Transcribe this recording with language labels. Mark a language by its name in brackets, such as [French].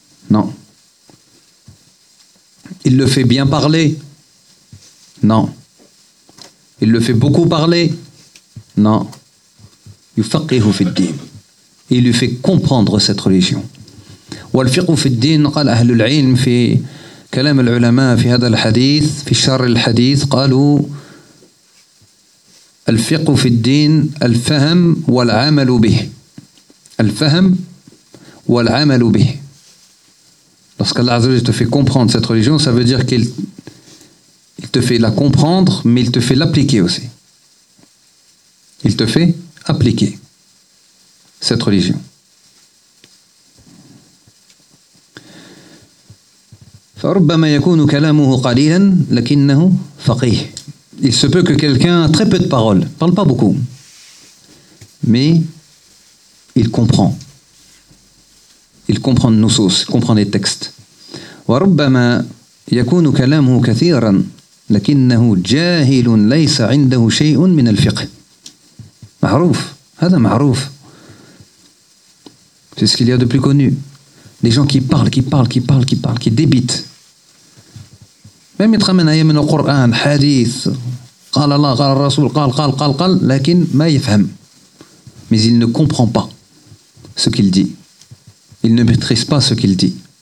[French] Non. Il le fait bien parler? Non. Il le fait beaucoup parler? Non. [Arabic] يفقه في الدين. [French] Il lui fait comprendre cette religion. [Arabic] والفقه في الدين قال أهل العلم في كلام العلماء في هذا الحديث في شر الحديث قالوا الفقه في الدين الفهم والعمل به. الفهم والعمل به. [French] Lorsqu'Allah Azza wa Jalla te fait comprendre cette religion, ça veut dire qu'il te fait la comprendre, mais il te fait l'appliquer aussi. Il te fait appliquer cette religion. [Arabic] فربما يكون كلامه قليلا لكنه فقيه. [French] Il se peut que quelqu'un a très peu de paroles, parle pas beaucoup, mais il comprend. Il comprend nos sources, il comprend les textes. [Arabic] وربما يكون كلامه كثيرا لكنه جاهل ليس عنده شيء من الفقه. معروف. هذا معروف. [French] C'est ce qu'il y a de plus connu. Des gens qui parlent, qui parlent, qui parlent, qui parlent, qui débitent. Même ils te ramènent ayam au Coran, hadith, [Arabic] قال الله, قال الرسول, قال, لكن ما يفهم. [French] Mais il ne comprend pas ce qu'il dit. Il ne maîtrise pas ce qu'il dit.